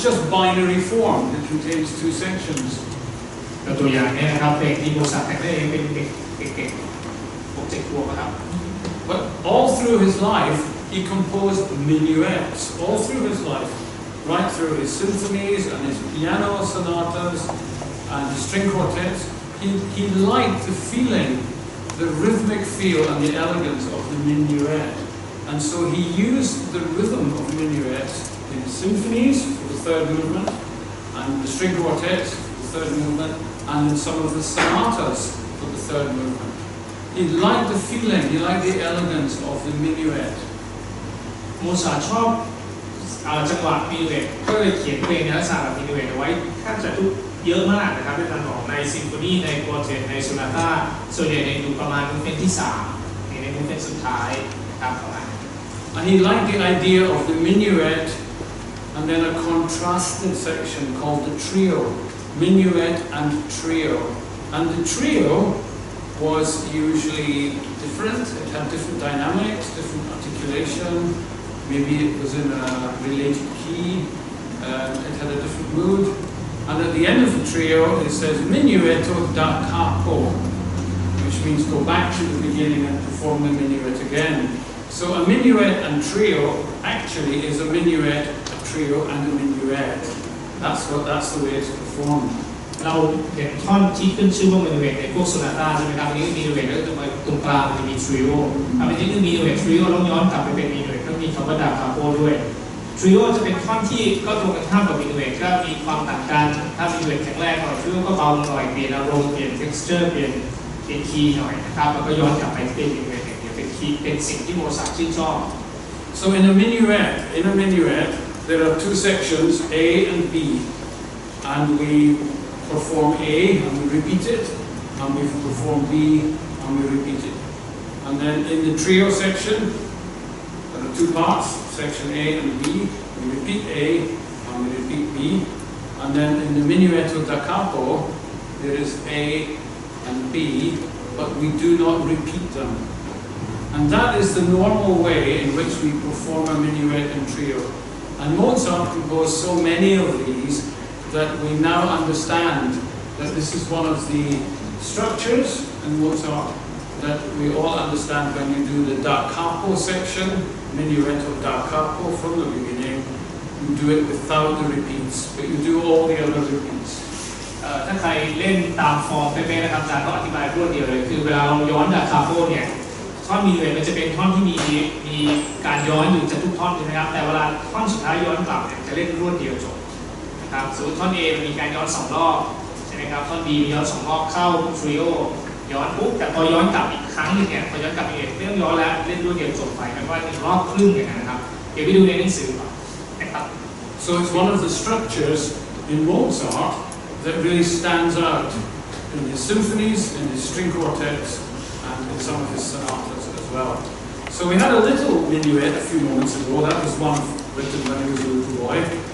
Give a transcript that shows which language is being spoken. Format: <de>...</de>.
<en>Binary form that contains 2 sections.</en> <th>ตัวอย่างนี้นะครับเพลงที่โมซาร์ทแต่งได้เองเป็นเด็กๆ6-7 ขวบครับ</th> <en>But all through his life, he composed minuets. All through his life, right through his symphonies and his piano sonatas and his string quartets, he liked the feeling, the rhythmic feel and the elegance of the minuet. And so he used the rhythm of minuets in his symphonies for the 3rd movement, and the string quartets for the 3rd movement, and in some of the sonatas for the 3rd movement. He liked the feeling, he liked the elegance of the minuet.</en> <th>โมซาร์ทชอบจังหวะมินูเอตก็เลยเขียนเพลงในลักษณะแบบมินูเอตเอาไว้แทบจะทุกเยอะมากนะครับด้วยการออกในซิมโฟนีในควอเทตในโซนาต้าส่วนใหญ่อยู่ประมาณมูฟเมนต์ที่3ในมูฟเมนต์สุดท้ายนะครับประมาณ</th> <en>And he liked the idea of the minuet and then a contrasted section called the trio, minuet and trio. And the trio was usually different, it had different dynamics, different articulation, maybe it was in a related key, it had a different mood. And at the end of the trio it says minuetto da capo, which means go back to the beginning and perform the minuet again. So a minuet and trio actually is a minuet, a trio and a minuet. That's the way it's performed.</en> <th>เราเห็นท่อนที่ขึ้นชื่อว่ามินูเอตในพวกโซนาต้าใช่ไหมครับอันนี้มินูเอตแล้วก็ตรงกลางมันจะมีทริโออันนี้คือมินูเอตทริโอแล้วย้อนกลับไปเป็นมินูเอตก็มีคำว่าดาคาโปด้วยทริโอจะเป็นท่อนที่ก็ตรงกันข้ามกับมินูเอตก็มีความต่างกันถ้ามินูเอตแข็งแรงหน่อยทริโอก็เบาหน่อยเปลี่ยนอารมณ์เปลี่ยน texture เปลี่ยนคีย์หน่อยนะครับแล้วก็ย้อนกลับไปเป็นมินูเอตเป็นสิ่งที่โมซาร์ทชื่นชอบ</th> <en>So in a minuet there are 2 sections, A and B, and we perform A and we repeat it, and we perform B and we repeat it. And then in the trio section there are 2 parts, section A and B, we repeat A and we repeat B, and then in the minuetto da capo there is A and B, but we do not repeat them. And that is the normal way in which we perform a minuet and trio. And Mozart composed so many of these that we now understand that this is one of the structures in Mozart that we all understand when you do the da capo section, minuetto da capo from the beginning. You do it without the repeats, but you do all the other repeats.</en> <th>ถ้าใครเล่นตามฟอร์มเป๊ะๆนะครับอาจารย์ก็อธิบายรวดเดียวเลยคือเวลาเราย้อนดาคาโปเนี่ยท่อนมินูเอตมันจะเป็นท่อนที่มีการย้อนอยู่จะทุกท่อนใช่ไหมครับแต่เวลาท่อนสุดท้ายย้อนกลับเนี่ยจะเล่นรวดเดียวจบนะครับสมมติท่อน A มันมีการย้อน2 รอบใช่ไหมครับท่อน B มีย้อน2 รอบเข้าทริโอย้อนปุ๊บแต่พอย้อนกลับอีกครั้งนึงเนี่ยพอย้อนกลับอีกไม่ต้องย้อนแล้วเล่นรวดเดียวจบไปมันว่า1 รอบครึ่งอย่างนั้นนะครับเดี๋ยวไปดูในหนังสือก่อนนะครับ</th> <en>So it's one of the structures in Mozart that really stands out in his symphonies, in his string quartets, and in some of his sonatas as well. So we had a little minuet a few moments ago. That was one written when he was a little boy.</en>